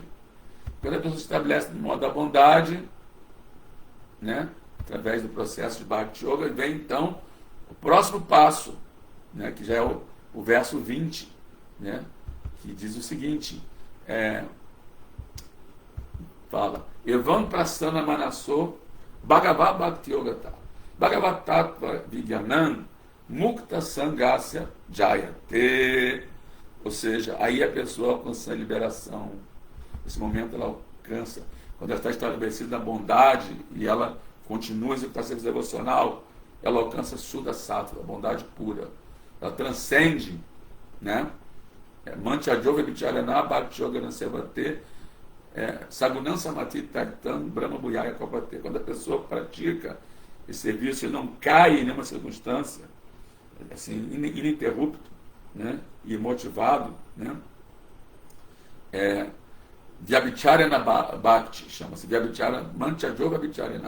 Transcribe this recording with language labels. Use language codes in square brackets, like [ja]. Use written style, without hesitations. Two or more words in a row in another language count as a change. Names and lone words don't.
[pt] Quando a pessoa se estabelece no modo da bondade, né, através do processo de [sa] Bhakti Yoga, [pt] vem então o próximo passo, né, que já é o verso 20, né, que diz o seguinte, fala: [sa] Evam prasana manaso bhagavad bhakti yogata bhagavatatva vidyanam mukta sangasya jayate. [pt] Ou seja, aí a pessoa alcança a liberação. Nesse momento ela alcança, quando ela está estabelecida na bondade e ela continua a executar serviço devocional, ela alcança [sa] Shuddha Sattva, [pt] a bondade pura. Ela transcende, né? [sa] Mancha Yoga Vicharana Bhakti Yoga Nasevate Sagunam Samati Taitam Brahma Bhuyaya Kopate. [pt] Quando a pessoa pratica esse serviço e não cai em nenhuma circunstância, assim, ininterrupto, né, e motivado, né, [sa] Vyabhicharana Bhakti, [pt] chama-se [sa] Vyabhicharana Mancha Yoga Vicharana.